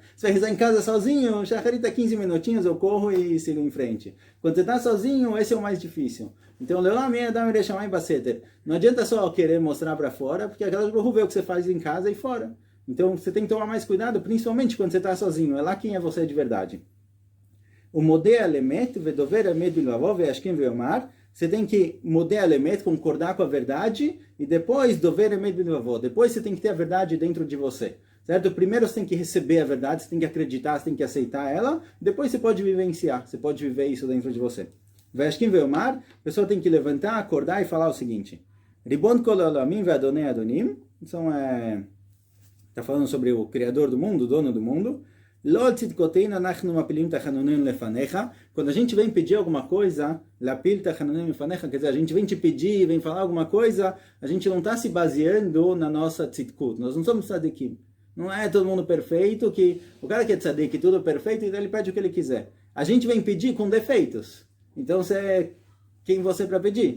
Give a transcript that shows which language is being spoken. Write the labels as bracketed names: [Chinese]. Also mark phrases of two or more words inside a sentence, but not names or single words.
[Portuguese] Você vai rezar em casa sozinho, shacharit é 15 minutinhos, eu corro e sigo em frente. Quando você está sozinho, esse é o mais difícil. Então, [Hebrew] לעולם יהא אדם ירא שמים בסתר. [Portuguese] Não adianta só querer mostrar para fora, porque aquela gente vê o que você faz em casa e fora. Então, você tem que tomar mais cuidado, principalmente quando você está sozinho. É lá quem é você de verdade. [Hebrew] O מודה אמת, ודובר אמת בלבבו וישכים ויאמר. [Portuguese] Você tem que [Hebrew] מודה אמת, [Portuguese] concordar com a verdade, e depois [Hebrew] דובר אמת בלבבו. [Portuguese] Depois você tem que ter a verdade dentro de você. Certo? Primeiro você tem que receber a verdade, você tem que acreditar, você tem que aceitar ela. Depois você pode vivenciar, você pode viver isso dentro de você. [Hebrew] וישכים ויאמר, [Portuguese] a pessoa tem que levantar, acordar e falar o seguinte. [Hebrew] רבון כל העולמים ואדוני האדונים. [Portuguese] Então, está falando sobre o Criador do mundo, o dono do mundo. [Hebrew] לא על צדקותינו אנחנו מפילים תחנונינו לפניך. [Portuguese] Quando a gente vem pedir alguma coisa, [Hebrew] להפיל תחנונים לפניך, [Portuguese] quer dizer, a gente vem te pedir, vem falar alguma coisa, a gente não está se baseando na nossa tzidkut. Nós não somos tzadikim. Não é todo mundo perfeito, que o cara que é tzadik, tudo perfeito, então ele pede o que ele quiser. A gente vem pedir com defeitos. Então, quem você para pedir?